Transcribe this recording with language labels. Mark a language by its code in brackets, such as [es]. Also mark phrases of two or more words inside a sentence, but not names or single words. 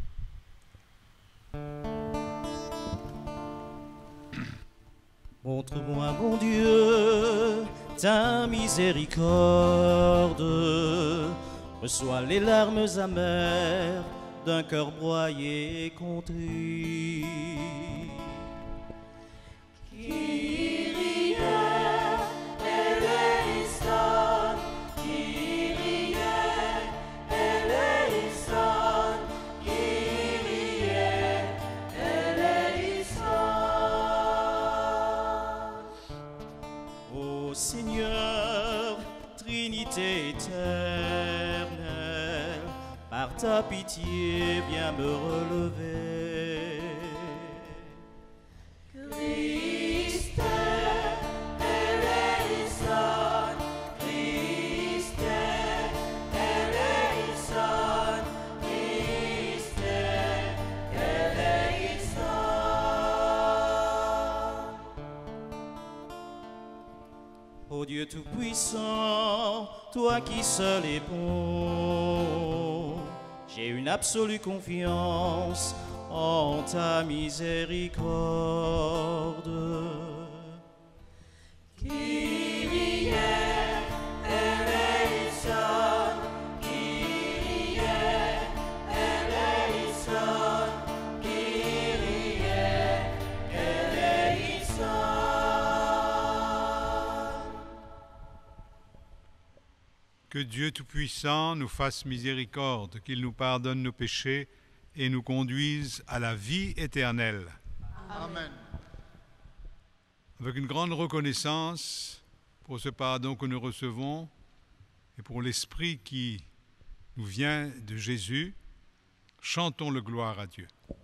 [fr] Montre-moi, mon Dieu, ta miséricorde. Reçois les larmes amères d'un cœur broyé et contrit. [el] Κύριε ελέησον, Κύριε ελέησον, Κύριε ελέησον. [fr] Ô Seigneur, Trinité éternelle, par ta pitié, viens me relever. [el] Χριστέ ελέησον, Χριστέ ελέησον, Χριστέ ελέησον. [fr] Dieu Tout-Puissant, toi qui seul es bon, j'ai une absolue confiance en ta miséricorde. [el] Κύριε ελέησον, Κύριε ελέησον, Κύριε ελέησον. [fr] Que Dieu Tout-Puissant nous fasse miséricorde, qu'il nous pardonne nos péchés et nous conduise à la vie éternelle. Amen. Avec une grande reconnaissance pour ce pardon que nous recevons et pour l'Esprit qui nous vient de Jésus, chantons le gloire à Dieu.